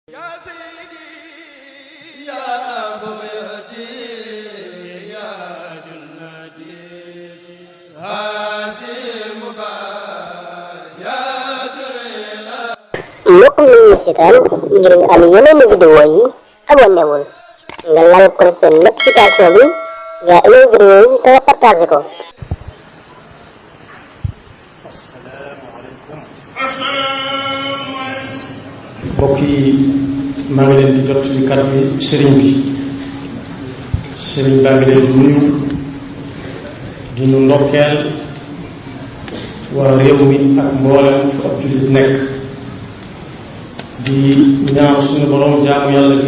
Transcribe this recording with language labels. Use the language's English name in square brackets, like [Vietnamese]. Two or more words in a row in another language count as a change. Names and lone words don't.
[Arabic] يا سيدي يا بغيتي يا جنتي هذه مبايات [Wolof] mbokk mi ñu seetaan ngir nga am yeneen vidéo yi abonné wul nga laal [French] cloche de notification [Wolof] bi nga amee vidéo yi te partagé ko. mbokk yi maa ngi leen di jot ci kàddu bi sëriñ baa ngi leen di nuyu di nu ndokkeel waa réew mi ak mboolem fu ab jullit nekk di ñaan suñu borom jaamu yàlla gi